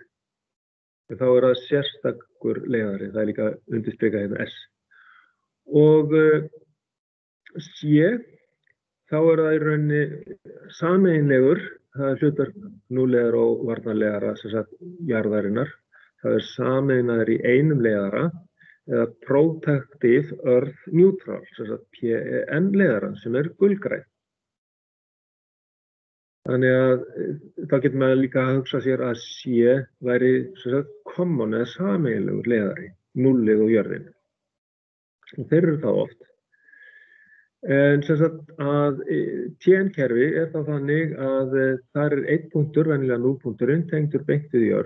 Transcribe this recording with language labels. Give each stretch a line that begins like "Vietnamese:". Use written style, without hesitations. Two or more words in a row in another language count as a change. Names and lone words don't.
Icelandic: Þá er það sérstakur leiðari, það er líka undirstrikað hérna S. Og C, þá er það í rauninni sameiginlegur, það er hlutverk núllleiðara og varnarleiðara, sem sagt jarðarinnar. Það er sameinaður í einum leiðara eða
English: protective earth neutral,
Icelandic: sem sagt PEN-leiðaran, sem er gulgræn. Þannig að þá getur maður líka að hugsa sér að C væri common eða sameiginlegur leiðari, núllið og jörðin. Og þeir eru það oft. En sem sagt að TN-kerfi er þá þannig að þar er einn punktur, venjulega núllpunkturinn, tengdur beint við jörð.